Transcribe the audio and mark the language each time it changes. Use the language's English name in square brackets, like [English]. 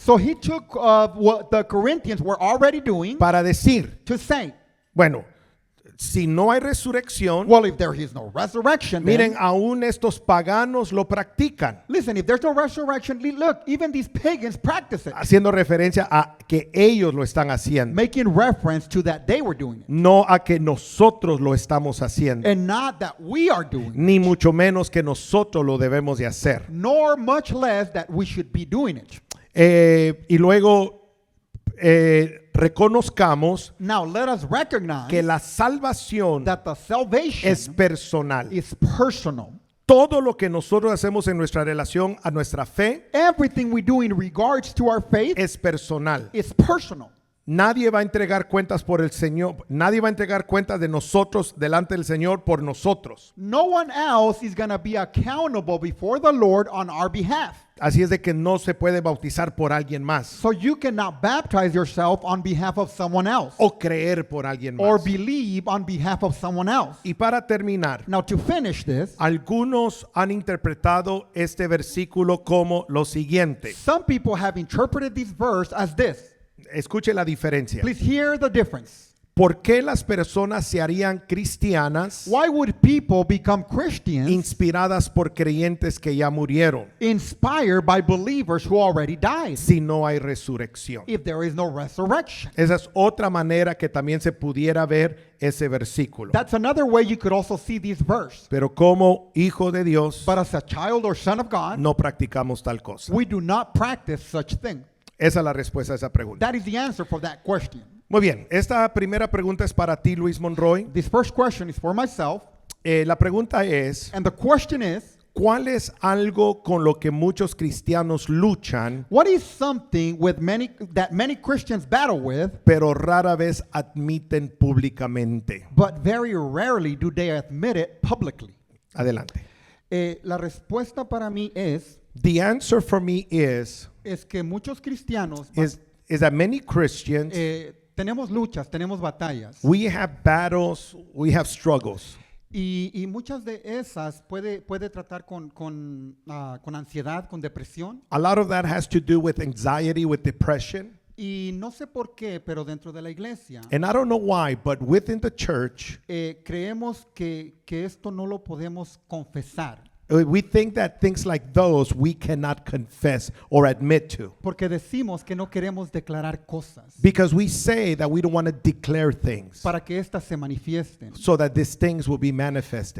[English] So he took what the Corinthians were already doing [Spanish] para decir, [English] to say, [Spanish] bueno, si no hay resurrección, [English] well, if there is no resurrection, [Spanish] miren, [English] then, [Spanish] aún estos paganos lo practican, [English] listen, if there's no resurrection, look, even these pagans practice it, [Spanish] haciendo referencia a que ellos lo están haciendo, [English] making reference to that they were doing it, [Spanish] no a que nosotros lo estamos haciendo, [English] and not that we are doing it, [Spanish] ni mucho menos que nosotros lo debemos de hacer. [English] nor much less that we should be doing it. [Spanish] Y luego reconozcamos [English] Now let us recognize [Spanish] que la salvación [English] that the salvation [Spanish] es personal. [English] is personal. [Spanish] Todo lo que nosotros hacemos en nuestra relación a nuestra fe [English] Everything we do in regards to our faith [Spanish] es personal. [English] is personal. [Spanish] Nadie va a entregar cuentas por el Señor. Nadie va a entregar cuentas de nosotros delante del Señor por nosotros. [English] No one else is going to be accountable before the Lord on our behalf. [Spanish] Así es de que no se puede bautizar por alguien más [English] So you cannot baptize yourself on behalf of someone else [Spanish] o creer por alguien [English] or [Spanish] más. [English] believe on behalf of someone else. [Spanish] Y para terminar, [English] Now to finish this, [Spanish] algunos han interpretado este versículo como lo siguiente. [English] some people have interpreted this verse as this. [Spanish] Escuche la diferencia. [English] Please hear the difference. [Spanish] ¿Por qué las personas se harían cristianas [English] Why would people become Christians [Spanish] inspiradas por creyentes que ya murieron [English] inspired by believers who already died [Spanish] si no hay resurrección? [English] if there is no resurrection? [Spanish] Esa es otra manera que también se pudiera ver ese versículo. [English] That's another way you could also see this verse. [Spanish] Pero como hijo de Dios, [English] But as a child or son of God, [Spanish] no practicamos tal cosa. [English] we do not practice such thing. [Spanish] Esa es la respuesta a esa pregunta. [English] That is the answer for that question. [Spanish] Muy bien, esta primera pregunta es para ti, Luis Monroy. [English] This first question is for myself, [Spanish] La pregunta es, [English] and the question is, [Spanish] ¿cuál es algo con lo que muchos cristianos luchan, [English] what is something that many Christians battle with, [Spanish] pero rara vez admiten públicamente? [English] but very rarely do they admit it publicly? [Spanish] Adelante. La respuesta para mí es [English] The answer for me is [Spanish] que muchos cristianos [English] is that many Christians, [Spanish] tenemos luchas, tenemos batallas, [English] we have battles, we have struggles. [Spanish] y muchas de esas puede tratar con ansiedad, con depresión. [English] A lot of that has to do with anxiety, with depression. [Spanish] Y no sé por qué, pero dentro de la iglesia [English] And I don't know why, but within the church, [Spanish] creemos que esto no lo podemos confesar. [English] we think that things like those we cannot confess or admit to. [Spanish] Porque decimos que no queremos declarar cosas [English] Because we say that we don't want to declare things [Spanish] para que éstas se manifiesten. [English] so that these things will be manifested.